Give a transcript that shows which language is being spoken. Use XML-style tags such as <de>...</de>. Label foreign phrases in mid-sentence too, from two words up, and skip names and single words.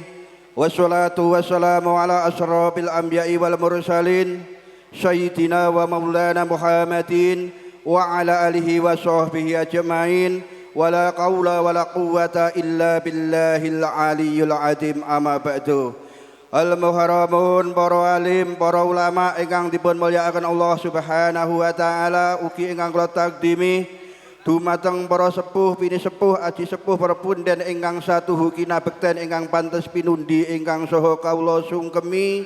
<ar>والصلاة والسلام على أشرف الأنبياء والمرسلين سيدنا ومولانا محمد وعلى آله وصحبه أجمعين. ولا حول ولا قوة إلا بالله العلي العظيم. أما بعد.</ar> <jv>Al-muharamun, para alim, para ulama ingkang dipun mulyakaken</jv> <ar>الله سبحانه وتعالى,</ar> <jv>ugi ingkang kula takdimi dumateng para sepuh, bini sepuh, aji sepuh, para punden ingkang satuhu kinabekten ingkang pantes pinundi ingkang saha kawula sungkemi.</jv>